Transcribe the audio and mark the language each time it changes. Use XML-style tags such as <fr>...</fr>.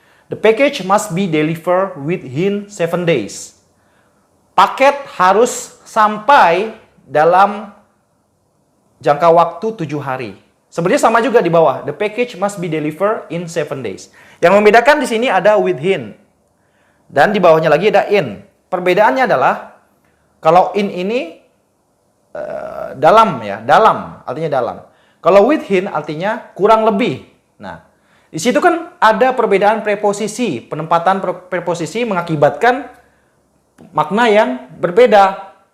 <en>The package must be delivered within 7 days.</en> <id>Paket harus sampai dalam jangka waktu 7 hari. Sebenarnya sama juga di bawah.</id> <en>The package must be delivered in 7 days.</en> <id>Yang membedakan di sini ada within. Dan di bawahnya lagi ada in. Perbedaannya adalah kalau in ini dalam ya, dalam artinya dalam. Kalau within artinya kurang lebih. Nah, di situ kan ada perbedaan preposisi. Penempatan preposisi mengakibatkan makna yang berbeda.</id>